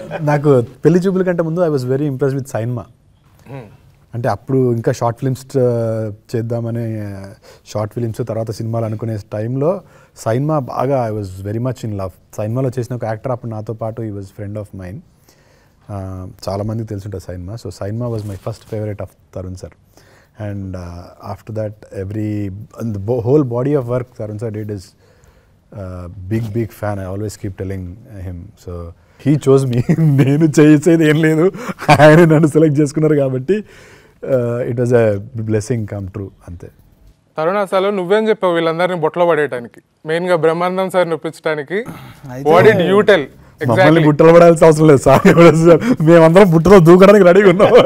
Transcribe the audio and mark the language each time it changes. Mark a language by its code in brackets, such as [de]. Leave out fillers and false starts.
[te] నాకు పెళ్లి చూపుల కంటే ముందు [en] I was very impress with Sainma. [te] అంటే అప్పుడు ఇంకా షార్ట్ ఫిలిమ్స్ చేద్దామని షార్ట్ ఫిలిమ్స్ తర్వాత సినిమాలు అనుకునే టైంలో సైన్మా బాగా [en] I was very much in love. [te] సైన్మాలో చేసిన ఒక యాక్టర్ అప్పుడు నాతో పాటు [en] ఈ was friend of mine. [te] చాలామందికి తెలుసుంటుంది సైన్మా. [en] So Sainma was my first favourite of Tharun sir. And after that the whole body of work Tharun sir did is big fan. I always keep telling him. So he chose me. [te] నేను చేసేది ఏం లేదు, ఆయన నన్ను select చేసుకున్నారు కాబట్టి [en] it was a blessing come true [te] అంతే. తరుణ్, అసలు నువ్వేం చెప్పావు వీళ్ళందరినీ బొట్లో పడేయడానికి, మెయిన్గా Brahmanandam sir నొప్పించడానికి? [en] What did you tell? [te] మమ్మల్ని బుట్టలు పడాల్సిన అవసరం లేదు సార్, మేమందరం బుట్టలో దూకడానికి రెడీగా ఉన్నాం.